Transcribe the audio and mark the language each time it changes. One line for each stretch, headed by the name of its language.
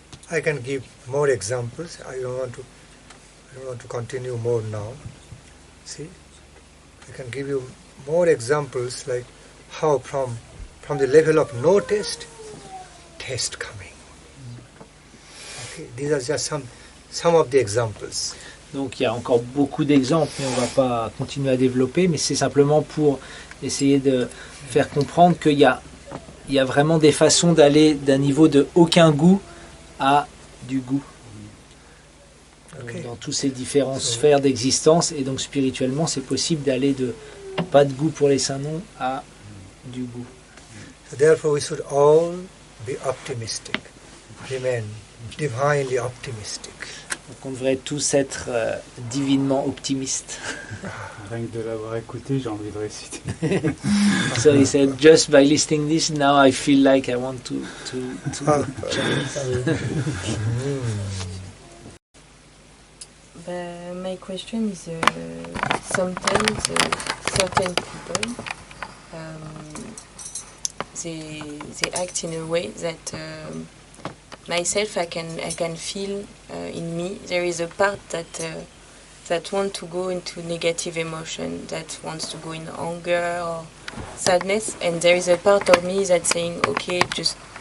English: I can give more examples. I don't want to continue more now. See, I can give you more examples like how from the level of no taste coming. Okay, these are just some of the examples.
French: Donc il y a encore beaucoup d'exemples, mais on ne va pas continuer à développer, mais c'est simplement pour essayer de faire comprendre qu'il y a vraiment des façons d'aller d'un niveau de aucun goût à du goût. Okay. Dans toutes ces différentes sphères d'existence, et donc spirituellement c'est possible d'aller de pas de goût pour les saints noms à du goût.
English: So therefore we should all be optimistic, remain divinely optimistic.
French: Donc on devrait tous être divinement optimistes. Rien que de l'avoir écouté, j'ai envie de réciter.
English: So he said, just by listening this, now I feel like I want to chant. My question is sometimes certain people they act in a way that myself I can feel in me there is a part that want to go into negative emotion, that wants to go in anger or sadness, and there is a part of me that's saying okay, just